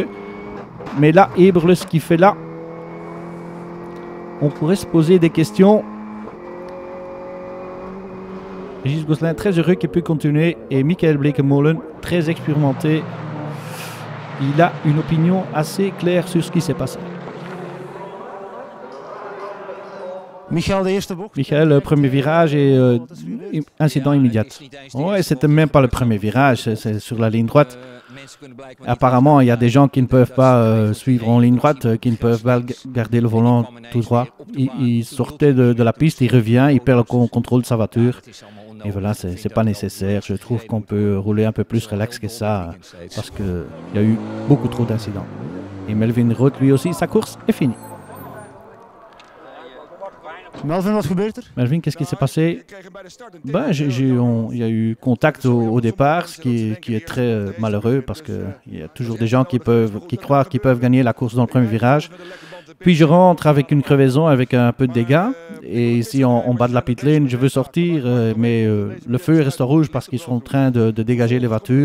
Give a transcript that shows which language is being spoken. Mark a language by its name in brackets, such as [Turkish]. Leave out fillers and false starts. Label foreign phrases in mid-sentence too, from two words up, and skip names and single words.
[French] Mais là, Eberle, ce qu'il fait là, on pourrait se poser des questions. Régis Gosselin très heureux qu'il peut continuer et Michael Blekemolen très expérimenté. il a une opinion assez claire sur ce qui s'est passé. [Dutch] Michael, de eerste bocht. [French] Michael, le premier virage et incident immédiat. Ouais, c'était même pas le premier virage, c'est sur la ligne droite. Apparemment, il y a des gens qui ne peuvent pas suivre en ligne droite, qui ne peuvent pas garder le volant tout droit. Il sortait de la piste, il revient, il perd le contrôle de sa voiture. Et voilà, c'est pas nécessaire. Je trouve qu'on peut rouler un peu plus relax que ça, parce qu'il y a eu beaucoup trop d'incidents. Et Melvin Roth, lui aussi, sa course est finie. [Dutch] Melvin, wat gebeurt er? [French] Melvin, qu'est-ce qui s'est passé? Il y a eu contact au départ, ce qui est très malheureux parce qu'il y a toujours des gens qui croient qu'ils peuvent gagner la course dans le premier virage. Puis je rentre avec une crevaison, avec un peu de dégâts. Et ici, en bas de la pit lane, je veux sortir, mais le feu reste rouge parce qu'ils sont en train de dégager les voitures.